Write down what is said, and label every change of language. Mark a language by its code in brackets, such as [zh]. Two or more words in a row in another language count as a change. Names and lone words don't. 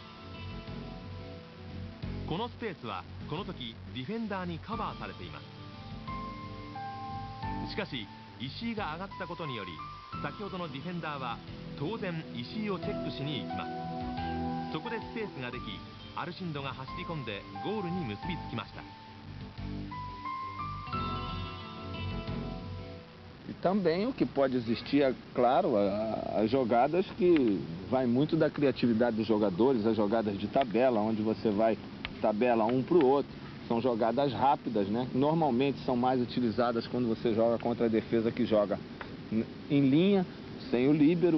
[ja] このスペースはこの時ディフェンダーにカバーされています。しかし石井が上がったことにより先ほどのディフェンダーは当然石井をチェックしに行きます。そこでスペースができアルシンドが走り込んでゴールに結びつきました。 [pt] Também o que pode existir, é claro, as jogadas que vai muito da criatividade dos jogadores, as jogadas de tabela, onde você vai tabela um para o outro. São jogadas rápidas, né? Normalmente são mais utilizadas quando você joga contra a defesa que joga em linha, sem o líbero.